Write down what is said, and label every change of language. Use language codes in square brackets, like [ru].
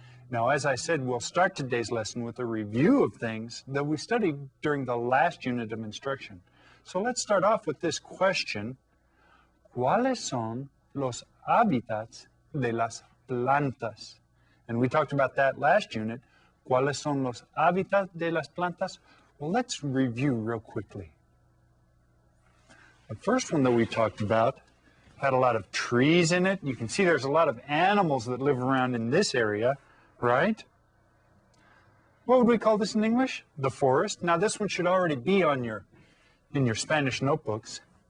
[en] Now, as I said, we'll start today's lesson with a review of things that we studied during the last unit of instruction. So let's start off with this question. [es] ¿Cuáles son los hábitats de las plantas? [en] And we talked about that last unit. [es] ¿Cuáles son los hábitats de las plantas? [en] Well, let's review real quickly. The first one that we talked about had a lot of trees in it. You can see there's a lot of animals that live around in this area, right? What would we call this in English? The forest. Now this one should already be in your Spanish notebooks.